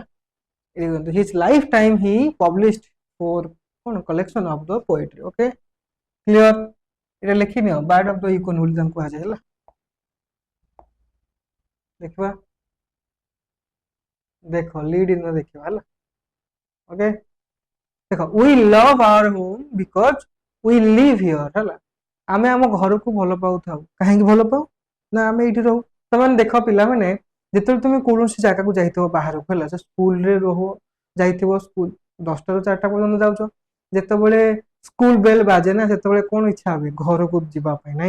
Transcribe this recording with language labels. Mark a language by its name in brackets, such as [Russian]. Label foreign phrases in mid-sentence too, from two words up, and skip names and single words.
[English] his life time he published four କଣ collection of the poetry. okay clear? [Odia] এটা ଲେଖିନିଅ, [English] bard of the Yukon [Odia] ବୋଲି ତାଙ୍କୁ କୁହାଯାଏ ହେଲା। ଦେଖିବା, ଦେଖ [English] lead in [Odia] ଦେଖିବା ହେଲା। ଓକେ ଦେଖ, [English] we love our home because we live here ହେଲା। [Odia] ଆମେ ଆମ ଘରକୁ ଭଲ ପାଉଥାଉ, କାହିଁକି ଭଲ ପାଉ ନା ଆମେ ଏଇଠି ରହୁ। ତମାନେ ଦେଖ ପିଲାମାନେ, ଯେତେବେଳେ ତମେ କୌଣସି ଜାଗାକୁ ଯାଇଥିବ ବାହାରକୁ ହେଲା, ସେ ସ୍କୁଲରେ ଯାଇଥିବ, ସ୍କୁଲ 10ଟାରୁ 4ଟା ପର୍ଯ୍ୟନ୍ତ ଯାଉଛ, ଯେତେବେଳେ ସ୍କୁଲ ବେଲ ବାଜେ ନା, ସେତେବେଳେ କଣ ଇଚ୍ଛା ହୁଏ ଘରକୁ ଯିବା ପାଇଁ ନାଇଁ।